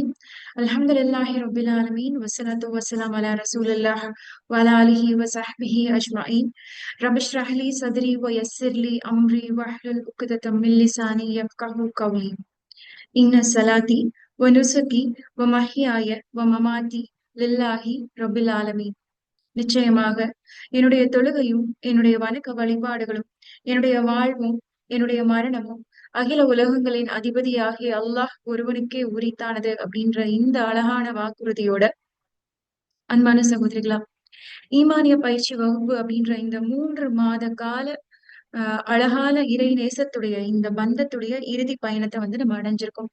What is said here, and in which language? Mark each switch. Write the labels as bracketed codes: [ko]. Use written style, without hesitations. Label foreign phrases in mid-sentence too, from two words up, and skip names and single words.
[ar] الحمد لله رب العالمين والصلاة والسلام على رسول الله وعلى آله وصحبه أجمعين. رب اشرح لي صدري ويسر لي أمري واحلل عقدة من لساني يفقهوا قولي. إن صلاتي ونسكي ومحياي ومماتي لله رب العالمين. [ta] நிச்சயமாக என்னுடைய தொழுகையும் என்னுடைய வணக்க வழிபாடுகளும் என்னுடைய வாழ்வும் என்னுடைய மரணமும் அகில உலகங்களின் அதிபதியாகிய அல்லாஹ் ஒருவனுக்கே உரித்தானது அப்படின்ற இந்த அழகான வாக்குறுதியோட அன்பான சகோதரிகளா, ஈமானிய பயிற்சி வகுப்பு அப்படின்ற இந்த 3 மாத கால அழகான இறை நேசத்துடைய இந்த பந்தத்துடைய இறுதி பயணத்தை நம்ம அடைஞ்சிருக்கோம்.